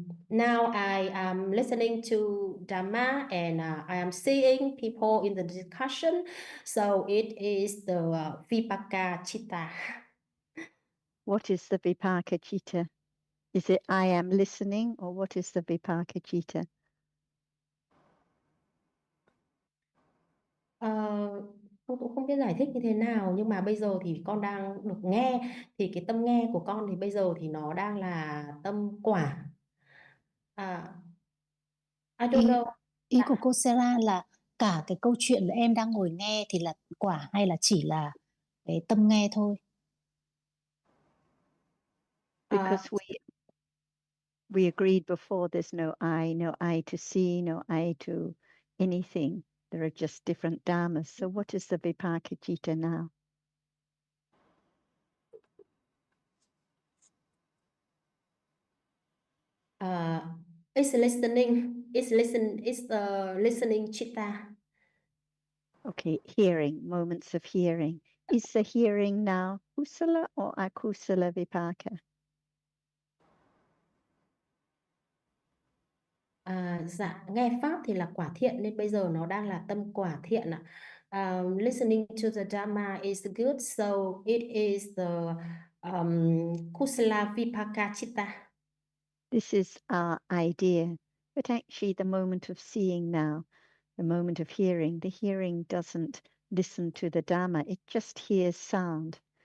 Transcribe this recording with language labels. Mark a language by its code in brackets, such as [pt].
[en] Now I am listening to Dhamma, and I am seeing people in the discussion, so it is the vipaka chitta. What is the vipaka chitta? Is it I am listening, or what is the vipaka chitta? [vi] Con cũng không biết giải thích như thế nào, nhưng mà bây giờ thì con đang được nghe, thì cái tâm nghe của con thì bây giờ thì nó đang là tâm quả. [en] I don't know. [vi] Ý của cô Sarah là cả cái câu chuyện là em đang ngồi nghe thì là quả, hay là chỉ là cái tâm nghe thôi? [en] Because we agreed before there's no I to see, no I to anything. There are just different dhammas. So what is the vipaka chitta now? It's listening. It's the listening chitta. Okay, hearing, moments of hearing. Is the hearing now kusala or akusala vipaka? [vi] Dạ, nghe pháp thì là quả thiện, nên bây giờ nó đang là tâm quả thiện ạ. [en] Listening to the Dhamma is good, so it is the kusala vipaka chitta. This is our idea, but actually the moment of seeing now, the moment of hearing, the hearing doesn't listen to the Dhamma, it just hears sound.